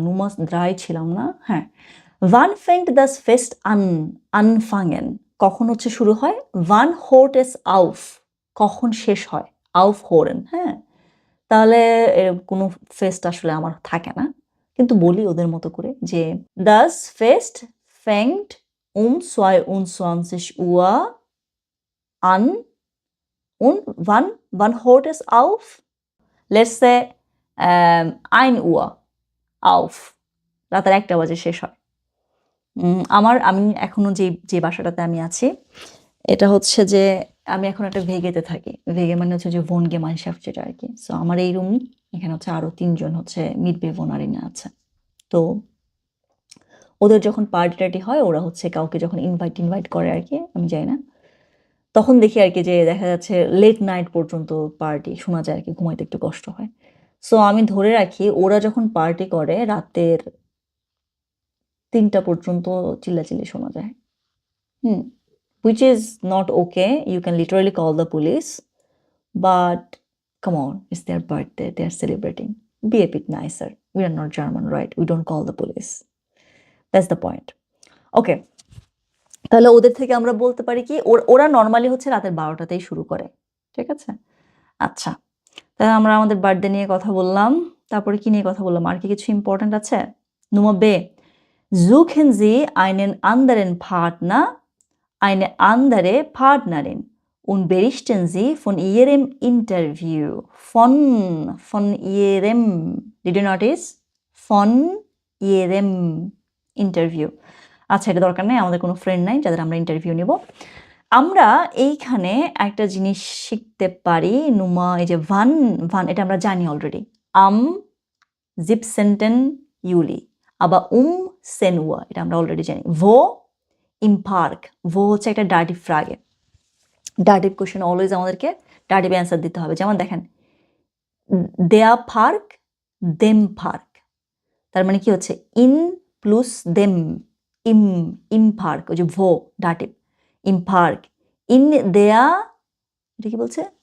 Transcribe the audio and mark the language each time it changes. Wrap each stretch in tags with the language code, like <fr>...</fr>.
<bn>Nummer 3 ছিলাম না?</bn> <de>হ্যাঁ। Wann fängt das Fest an? Anfangen.</de> <bn>কখন হচ্ছে শুরু হয়?</bn> <de>Wann hört es auf?</de> <bn>কখন শেষ হয়?</bn> <de>Aufhören, হ্যাঁ?</de> <bn>তাহলে কোনো ফেস্ট আসলে আমার থাকে না। কিন্তু বলি ওদের মতো করে যে</bn> <de>Das Fest fängt um 22 Uhr an und wann hört es auf?</de> <en>Let's say</en> <de>1 Uhr auf.</de> <bn>রাতের 1টা বাজে শেষ হয়। আমি এখনো যে বাসাটাতে আমি আছি এটা হচ্ছে যে আমি এখন একটা ভেগেতে থাকি। ভেগে মানে হচ্ছে যে Wohngemeinschaft যেটা আরকি। সো আমার এই রুম এখানে হচ্ছে আরো ৩ জন হচ্ছে Mitbewohnerinnen আছে। তো ওদের যখন পার্টি-টার্টি হয় ওরা হচ্ছে কাউকে যখন ইনভাইট করে আরকি, আমি জানি না। তখন দেখি আরকি যে দেখা যাচ্ছে লেট নাইট পর্যন্ত পার্টি শোনা যায় আরকি, ঘুমাইতে একটু কষ্ট হয়। সো আমি ধরে রাখি ওরা যখন পার্টি করে রাতের ৩টা পর্যন্ত চিল্লাচিল্লি শোনা যায়।</bn> <en>Which is not okay. You can literally call the police. But come on, it's their birthday. They are celebrating. Be a bit nicer. We are not German, right? We don't call the police. That's the point. Okay.</en> <bn>তাহলে ওদের থেকে আমরা বলতে পারি কি ওরা normally হচ্ছে রাতের 12টাতেই শুরু করে। ঠিক আছে? আচ্ছা। তাহলে আমরা আমাদের বার্থডে নিয়ে কথা বললাম। তারপরে কি নিয়ে কথা বললাম? আর কি কিছু ইম্পর্টেন্ট আছে?</bn> <de>Nummer B. Suchen Sie einen anderen Partner, eine andere Partnerin und berichten Sie von Ihrem Interview. Von Ihrem.</de> <en>Did you notice?</en> <de>Von Ihrem Interview.</de> <bn>আচ্ছা, এটা দরকার নাই, আমাদের কোনো ফ্রেন্ড নাই যাদের আমরা ইন্টারভিউ নিব। আমরা এইখানে একটা জিনিস শিখতে পারি। এই যে wann এটা আমরা জানি অলরেডি।</bn> <de>Am 17. Juli.</de> <bn>আবার 10 Uhr এটা আমরা অলরেডি জানি।</bn> <de>Wo? Im Park.</de> <bn>Wo হচ্ছে একটা ডার্টিভ ফ্রাগে। ডার্টিভ কোয়েশ্চেন অলওয়েজ আমাদেরকে ডার্টিভ অ্যান্সার দিতে হবে। যেমন দেখেন der Park, dem Park। তার মানে কি হচ্ছে in plus dem, im Park, ওই যে wo ডার্টিভ, im Park, in der, এটা কি বলছে?</bn>